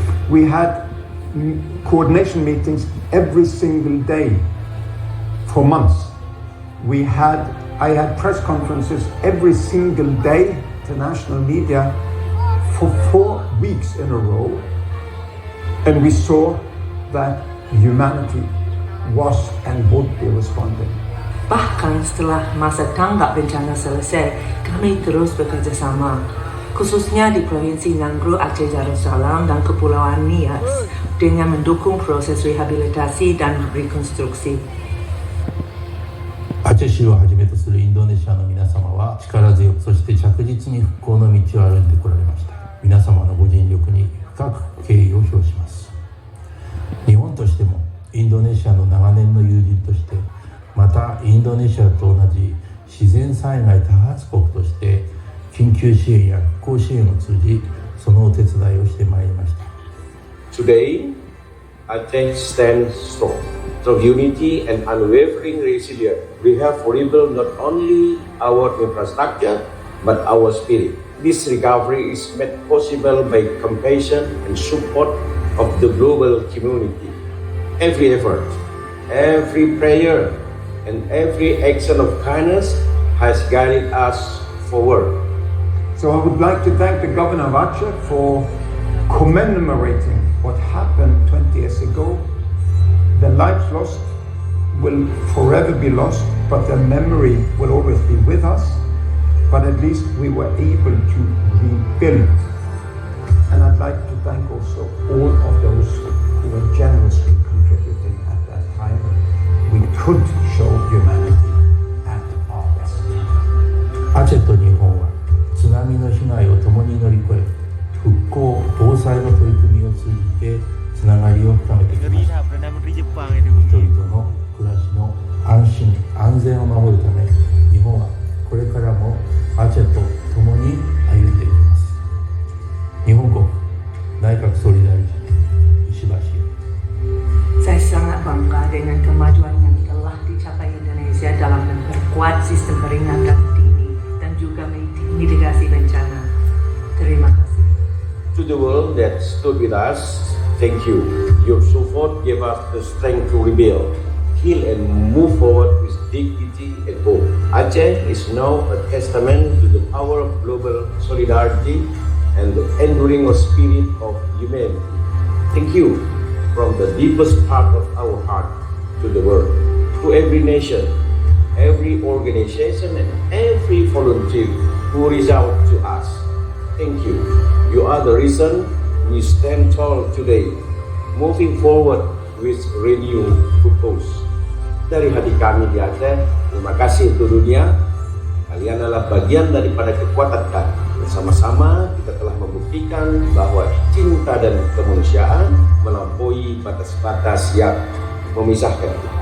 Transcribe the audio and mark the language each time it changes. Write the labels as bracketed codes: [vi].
[en] We had coordination meetings every single day for months. I had press conferences every single day to national media for 4 weeks in a row, and we saw that humanity was and would be responding. [id] Bahkan setelah masa tanggap bencana selesai, kami terus bekerja sama, khususnya di Provinsi Nanggroe, Aceh Darussalam dan Kepulauan Nias, dengan mendukung proses rehabilitasi dan rekonstruksi. [ja] アチェ州をはじめとするインドネシアの皆様は力強くそして着実に復興の道を歩んでこられました。皆様のご尽力に深く敬意を表します。日本としてもインドネシアの長年の友人として、またインドネシアと同じ自然災害多発国として緊急支援や復興支援を通じそのお手伝いをしてまいりました。 [en] Today, Aceh stands strong. Through unity and unwavering resilience, we have rebuilt not only our infrastructure, but our spirit. This recovery is made possible by compassion and support of the global community. Every effort, every prayer, and every action of kindness has guided us forward. So I would like to thank the Governor of Aceh for commemorating what happened 20 years ago. The lives lost will forever be lost, but their memory will always be with us. But at least we were able to rebuild. And I'd like to thank also all of those who were generously contributing at that time. We could show humanity at our best. [ja] アチェと日本は津波の被害を共に乗り越え、復興・防災の取り組みを通じてつながりを深めてきました。人々の暮らしの安心・安全を守るため、日本はこれからもアチェと共に歩んでいきます。日本国内閣総理大臣石橋。 [id] Saya sangat bangga dengan kemajuan yang telah dicapai Indonesia dalam memperkuat sistem peringatan dini dan juga mitigasi bencana. Terima kasih. [en] To the world that stood with us, thank you. Your support gave us the strength to rebuild, heal, and move forward with dignity and hope. Aceh is now a testament to the power of global solidarity and the enduring spirit of humanity. Thank you from the deepest part of our heart to the world, to every nation, every organization and every volunteer who reach out to us. Thank you. You are the reason we stand tall today, moving forward with renewed purpose. [id] Dari hati kami di Aceh, terima kasih untuk dunia. Kalian adalah bagian daripada kekuatan kami. Bersama-sama kita telah membuktikan bahwa cinta dan kemanusiaan melampaui batas-batas yang memisahkan.